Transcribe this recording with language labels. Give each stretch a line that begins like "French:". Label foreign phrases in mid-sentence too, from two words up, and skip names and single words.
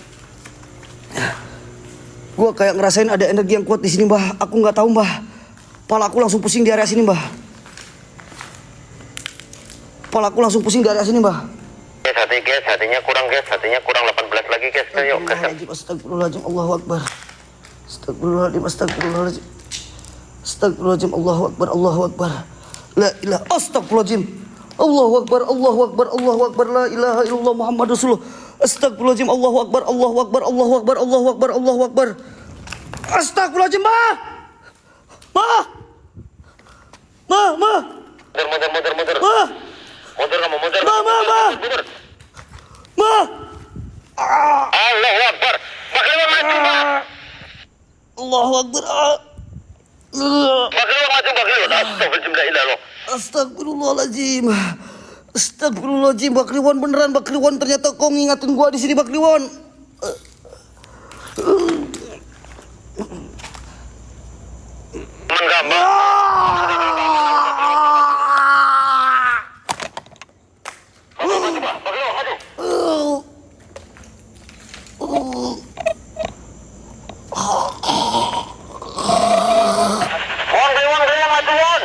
Indonesian: Gue kayak ngerasain ada energi yang kuat di sini, Mbah. Aku nggak tahu, Mbah. Kepala aku langsung pusing di area sini, Mbah. Kepala aku langsung pusing di area sini, Mbah. Guys, hatinya kurang guys, hatinya kurang 18 lagi guys. Yuk guys.
Arabic: أستغفر الله العظيم. الله أكبر. أستغفر الله العظيم أستغفر الله العظيم أستغفر الله العظيم. الله أكبر الله أكبر لا إله. أستغفر الله العظيم. الله أكبر الله أكبر الله أكبر. لا إله إلا الله محمد رسول الله أستغفر الله العظيم. الله أكبر الله أكبر الله أكبر الله أكبر الله أكبر أستغفر الله العظيم, Ma. Ma. Ma. Ma.
Indonesian: Mundur. Ma. Mundur kamu, mundur. Ma. Mundur. Ma.
Arabic: Allahu Akbar.
Indonesian: Bakliwan maju, Pak.
Arabic: الله أكبر.
Indonesian: Bakliwan maju, bakliwan.
Arabic: أستغفر الله العظيم لا إله إلا الله. أستغفر الله العظيم أستغفر الله العظيم.
Indonesian: Bakliwan beneran, Bakliwan. Ternyata kau ngingatin gua di sini, Bakliwan. Menggambar. Maju, Pak. Bakliwan maju. Wan, maju, Wan.